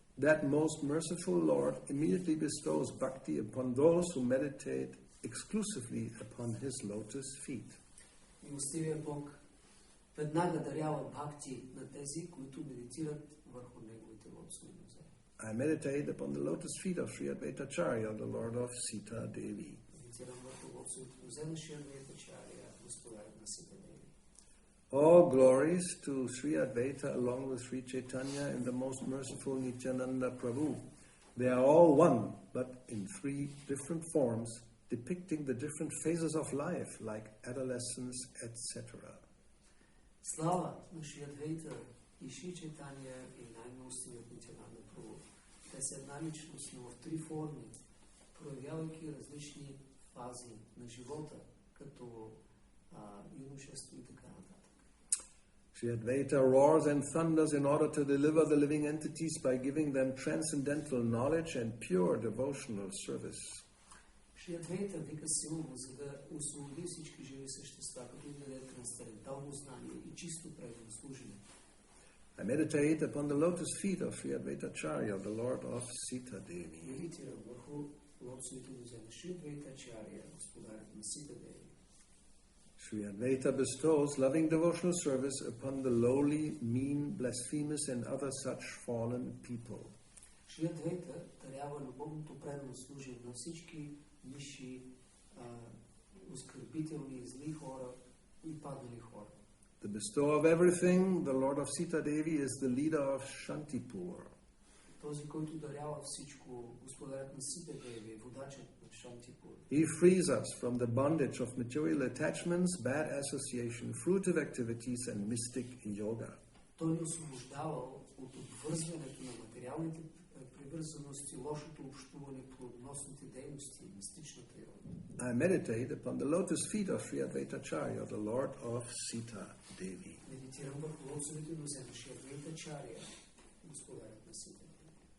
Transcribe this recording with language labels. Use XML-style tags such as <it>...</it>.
<en>That most merciful Lord immediately bestows bhakti upon those who meditate exclusively upon his lotus feet.</en> <bg>Милостивият Бог веднага дарява бхакти на тези, които медитират върху неговите лотосови нозе.</bg> <en>I meditate upon the lotus feet of Sri Advaita Acarya, the Lord of Sita Devi.</en> <bg>Медитирам върху лотосовите нозе на Шри Адвайта Ачаря, господарят на Сита Деви.</bg> <en>All glories to Sri Advaita along with Sri Chaitanya and the most merciful Nityananda Prabhu. They are all one, but in three different forms, depicting the different phases of life, like adolescence, etc.</en> <bg>Слава на Шри Адвайта и Шри Чайтанья и най-милостивият Нитянанда Прабhu. Те са една личност, но в три форми, проявявайки различни фази на живота, като юношество и така нататък.</bg> <en>Sri Advaita roars and thunders in order to deliver the living entities by giving them transcendental knowledge and pure devotional service.</en> <bg>Шри Адвейта вика силно, за да освободи всички живи същества, като им даде трансцендентално знание и чисто преданно служение.</bg> <en>I meditate upon the lotus feet of Sri Advaita Acarya, the Lord of Sita Devi.</en> <bg>Медитирам върху лотосовите нозе на Шри Адвейта Ачаря, господарят на Сита Деви.</bg> <en>Sri Advaita bestows loving devotional service upon the lowly, mean, blasphemous, and other such fallen people.</en> <bg>Шри Адвейта дарява любовното преданно служение на всички ниши, оскърбителни, зли хора и паднали хора.</bg> <en>The bestower of everything, the Lord of Sita Devi, is the leader of Shantipur.</en> <bg>Този, който дарява всичко, господарят на Сита Деви, водачът на Шантипур.</bg> <en>He frees us from the bondage of material attachments, bad association, fruitive activities, and mystic yoga.</en> <bg>Той ни освобождава от обвързването на материалните привързаности, лошото общуване, плодоносните дейности и мистичната йога.</bg> <en>I meditate upon the lotus feet of Sri Advaita Acarya, the Lord of Sita Devi.</en> <bg>Медитирам върху лотосовите нозе на Шри Адвайта Ачаря, господарят на Сита Деви.</bg>